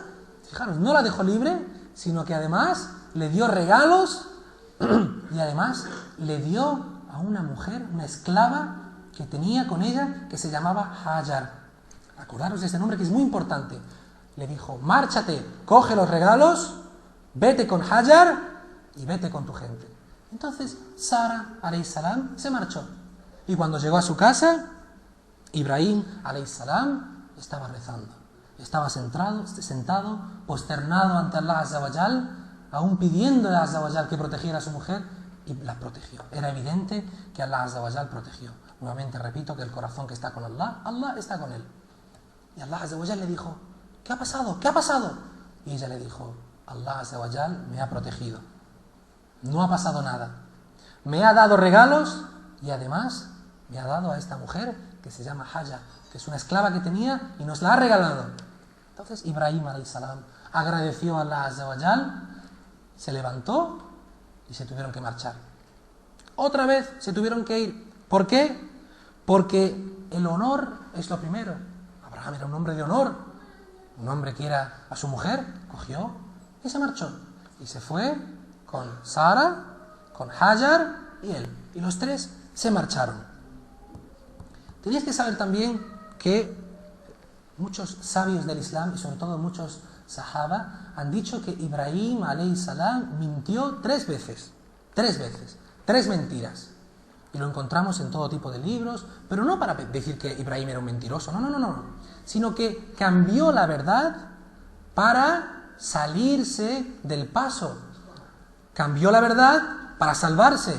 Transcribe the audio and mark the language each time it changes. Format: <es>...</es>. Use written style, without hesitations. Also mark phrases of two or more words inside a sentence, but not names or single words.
<es>Fijaros, no la dejó libre, sino que además le dio regalos y además le dio a una mujer, una esclava que tenía con ella, que se llamaba Hajar. Acordaros de este nombre, que es muy importante. Le dijo: márchate, coge los regalos, vete con Hajar y vete con tu gente. Entonces Sara alayhis salam se marchó, y cuando llegó a su casa, Ibrahim</es> <ar>عليه السلام</ar> <es>estaba rezando, estaba sentado, posternado ante</es> <ar>الله عز وجل,</ar> <es>aún pidiendo a</es> <ar>عز وجل</ar> <es>que protegiera a su mujer, y la protegió. Era evidente que</es> <ar>الله عز وجل</ar> <es>protegió. Nuevamente repito que el corazón que está con Allah, Allah está con él. Y</es> <ar>الله عز وجل</ar> <es>le dijo: ¿qué ha pasado? ¿Qué ha pasado? Y ella le dijo:</es> <ar>الله عز وجل</ar> <es>me ha protegido. No ha pasado nada. Me ha dado regalos y además me ha dado a esta mujer que se llama Hajar, que es una esclava que tenía y nos la ha regalado. Entonces Ibrahim</es> <ar>عليه السلام</ar> <es>agradeció a</es> <ar>الله عز وجل,</ar> <es>se levantó y se tuvieron que marchar. Otra vez se tuvieron que ir. ¿Por qué? Porque el honor es lo primero. Abraham era un hombre de honor. Un hombre que era a su mujer, cogió y se marchó. Y se fue con Sara, con Hajar y él. Y los tres se marcharon. Tenéis que saber también que muchos sabios del Islam, y sobre todo muchos sahaba, han dicho que Ibrahim</es> <ar>عليه السلام</ar> <es>mintió 3 veces. 3 veces. 3 mentiras. Y lo encontramos en todo tipo de libros, pero no para decir que Ibrahim era un mentiroso, no, sino que cambió la verdad para salirse del paso. Cambió la verdad para salvarse.</es>